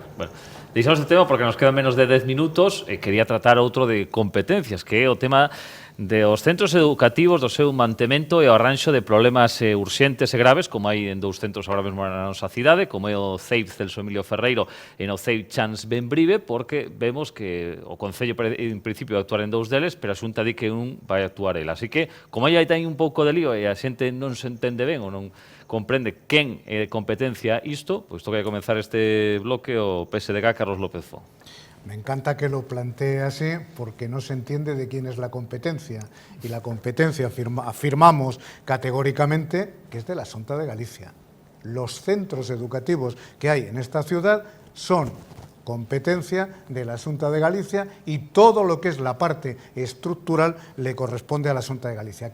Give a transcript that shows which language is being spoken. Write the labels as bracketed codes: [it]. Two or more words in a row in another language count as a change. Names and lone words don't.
[gl] Bueno, deixamos este tema porque nos quedan menos de 10 minutos e quería tratar outro de competencias, que é o tema dos centros educativos, do seu mantemento e o arranxo de problemas urxentes e graves, como hai en 2 centros agora mesmo na nosa cidade, como é o CEIP Celso Emilio Ferreiro e no CEIP Chans Benbrive, porque vemos que o Concello en principio vai actuar en 2 deles, pero a Xunta di que un vai actuar ela. Así que, como aí hai un pouco de lío e a xente non se entende ben ou non comprende quen é competencia isto, pois toca comenzar este bloque o PSDG Carlos López Fo. [es] Me encanta que lo plantee así porque no se entiende de quién es la competencia. Y la competencia afirmamos categóricamente que es de la Xunta de Galicia. Los centros educativos que hay en esta ciudad son competencia de la Xunta de Galicia y todo lo que es la parte estructural le corresponde a la Xunta de Galicia.